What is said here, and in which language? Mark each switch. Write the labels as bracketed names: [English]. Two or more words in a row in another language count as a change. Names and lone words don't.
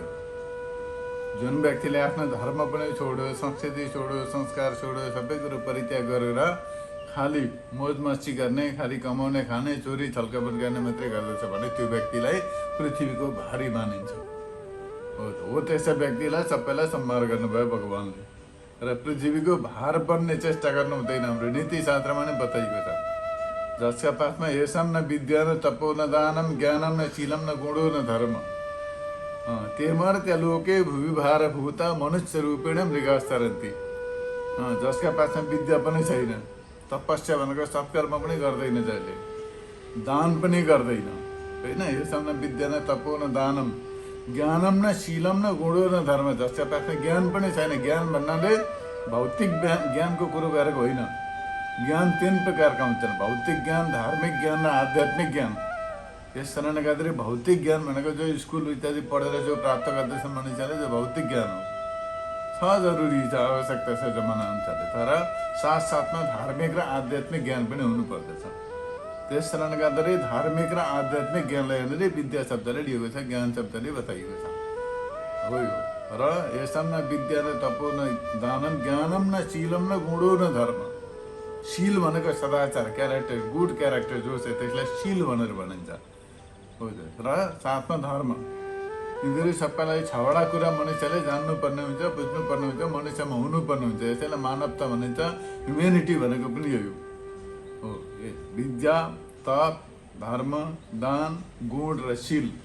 [Nepali] जुन व्यक्तिले आफ्नो धर्म पनि छोड्यो, संस्कृति छोड्यो, संस्कार छोड्यो, सबै कुरो परित्याग गरेर खालि मोज मस्ती गर्ने, खालि कमाउने, खाने, चोरी छलकपट गर्ने मात्रै गर्दछ भने त्यो व्यक्तिलाई पृथ्वीको भारी मानिन्छ हो। त्यस्ता व्यक्तिलाई सबैलाई सम्मान गर्नुभयो भगवान्ले। र पृथ्वीको भार बन्ने चेष्टा गर्नु हुँदैन, हाम्रो नीतिशास्त्रमा नै बताइएको छ। जसका पासमा [Sanskrit] येषां न विद्या न तपो न दानम ज्ञानम न शीलम न गुणो न धर्म तेमर्त्य लोके भूविभार भूता मनुष्य रूपेण मृगास्तरन्ति। [Nepali] जसका पासमा विद्या पनि छैन, तपस्या भनेको सत्कर्म पनि गर्दैन, जहिले दान पनि गर्दैन होइन, [Sanskrit] येषां न विद्या न तपो न दानम ज्ञानम न शीलम न गुणो न धर्म। [Nepali] जसका पासमा ज्ञान पनि छैन, ज्ञान भन्नाले भौतिक ज्ञानको कुरो गरेको होइन। ज्ञान तीन प्रकारका हुन्छन्, भौतिक ज्ञान, धार्मिक ज्ञान र आध्यात्मिक ज्ञान। यस कारणले गर्दाखेरि भौतिक ज्ञान भनेको जो स्कुल इत्यादि पढेर जो प्राप्त गर्दैछन् मानिसहरूले, जो भौतिक ज्ञान हो। जरुरी छ, आवश्यकता छ जमाना अनुसारले। तर साथसाथमा धार्मिक र आध्यात्मिक ज्ञान पनि हुनुपर्दछ। त्यस कारणले गर्दाखेरि धार्मिक र आध्यात्मिक ज्ञानलाई हेर्ने विद्या शब्दले लिएको छ, ज्ञान शब्दले बताइएको छ हो यो। [Sanskrit] र यसम न विद्या न तपो न दानम ज्ञानम न शीलम न गुणो न धर्म। [Nepali] शील भनेको सदाचार, क्यारेक्टर, [English] good character [Nepali] जो छ त्यसलाई शील भनेर भनिन्छ हो। र साथमा धर्म, यिनीहरू सबैलाई छवटा कुरा मनुष्यले जान्नुपर्ने हुन्छ, बुझ्नुपर्ने हुन्छ, मनुष्यमा हुनुपर्ने हुन्छ। यसैलाई मानवता भनिन्छ। ह्युमेनिटी भनेको पनि यो हो। विद्या, तप, धर्म, दान, गुण र शील।